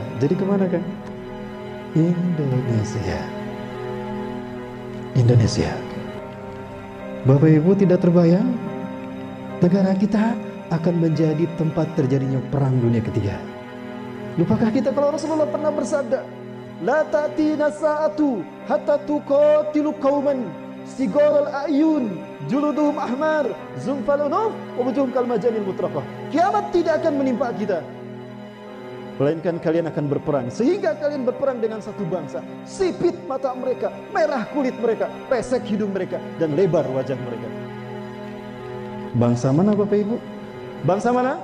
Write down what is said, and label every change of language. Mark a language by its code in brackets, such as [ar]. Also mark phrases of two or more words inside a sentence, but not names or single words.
[id] Jadi kemana kan? Indonesia. Indonesia. Bapak Ibu, tidak terbayang negara kita akan menjadi tempat terjadinya perang dunia ketiga. Lupakah kita kalau Rasulullah pernah bersabda, [ar] لا تأتينا الساعة حتى تقاتلوا قوما صغار الأعين جلودهم أحمر ذلف الأنوف ووجوههم كالمجان المطرقة. [id] Kiamat tidak akan menimpa kita, melainkan kalian akan berperang sehingga kalian berperang dengan satu bangsa. Sipit mata mereka, merah kulit mereka, pesek hidung mereka, dan lebar wajah mereka. Bangsa mana Bapak Ibu? Bangsa mana?